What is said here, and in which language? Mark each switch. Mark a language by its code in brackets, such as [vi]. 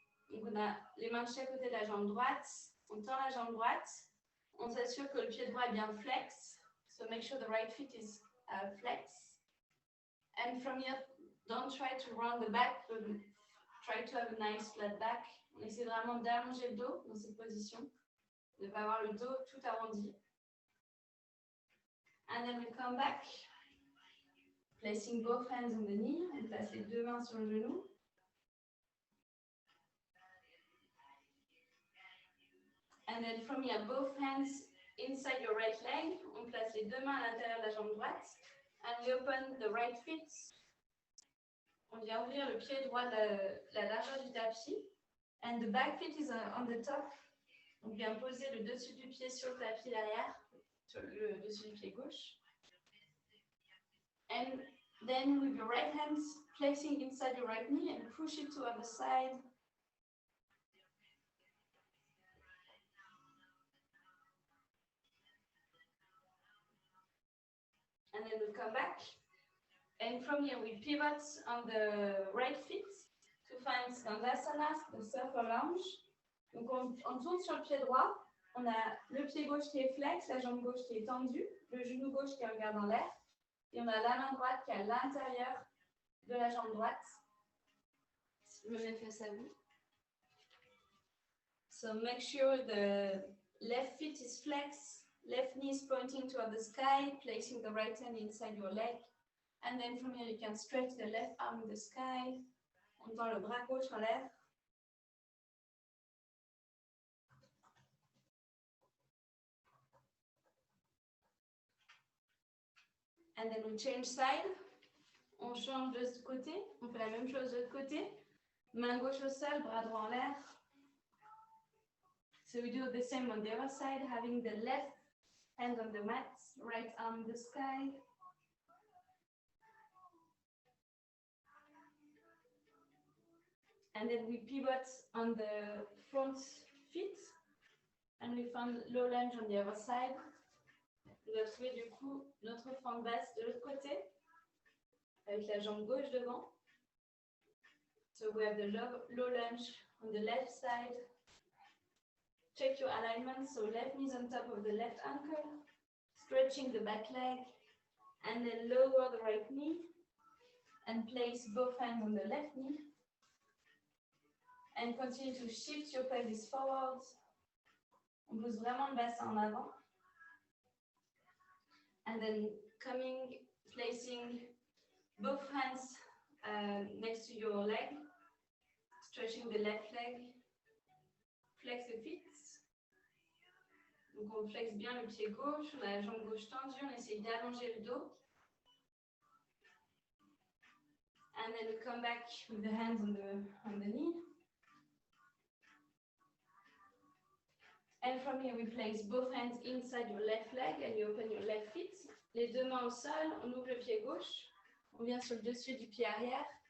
[fr] Donc on a les mains de chaque côté de la jambe droite. On tend la jambe droite. On s'assure que le pied droit est bien flex. [en] So make sure the right foot is flex. And from here, don't try to round the back, but try to have a nice flat back. [fr] On essaie vraiment d'allonger le dos dans cette position, de ne pas avoir le dos tout arrondi. [en] And then we come back, placing both hands on the knee. [fr] On place les deux mains sur le genou. [en] And then from here, both hands inside your right leg. [fr] On place les deux mains à l'intérieur de la jambe droite. [en] And we open the right foot. [fr] On vient ouvrir le pied droit de la largeur du tapis. [en] And the back foot is on the top. [fr] On vient poser le dessus du pied sur le tapis derrière, sur le dessus du pied gauche. [en] And then with your right hands, placing inside your right knee and push it to the side. And then we come back. And from here, we pivot on the right feet to find Skandasana, the surfer lounge. [fr] Donc, on tourne sur le pied droit. On a le pied gauche qui est flex, la jambe gauche qui est tendue, le genou gauche qui regarde en l'air. Et on a la main droite qui est à l'intérieur de la jambe droite. Je me mets face à vous. [en] So make sure the left foot is flexed, left knee is pointing toward the sky, placing the right hand inside your leg. And then from here, you can stretch the left arm in the sky. [fr] On tend le bras gauche en l'air. [en] And then we change side. [fr] On change de ce côté. On fait la même chose de l'autre côté. Main gauche au sol, bras droit en l'air. [en] So we do the same on the other side, having the left hand on the mat, right arm in the sky. And then we pivot on the front feet. And we find low lunge on the other side. [fr] On va trouver du coup notre fente basse de l'autre côté, avec la jambe gauche devant. [en] So we have the low lunge on the left side. Check your alignment, so left knee is on top of the left ankle, stretching the back leg, and then lower the right knee, and place both hands on the left knee. And continue to shift your pelvis forward. [fr] On pousse vraiment le bassin en avant. [en] And then placing both hands next to your leg, stretching the left leg, flex the feet. [fr] Donc on flexe bien le pied gauche, on a la jambe gauche tendue, on essaye d'allonger le dos. [en] And then we come back with the hands on the knee. And from here, we place both hands inside your left leg and you open your left feet. [fr] Les deux mains au sol, on ouvre le pied gauche. On vient sur le dessus du pied arrière.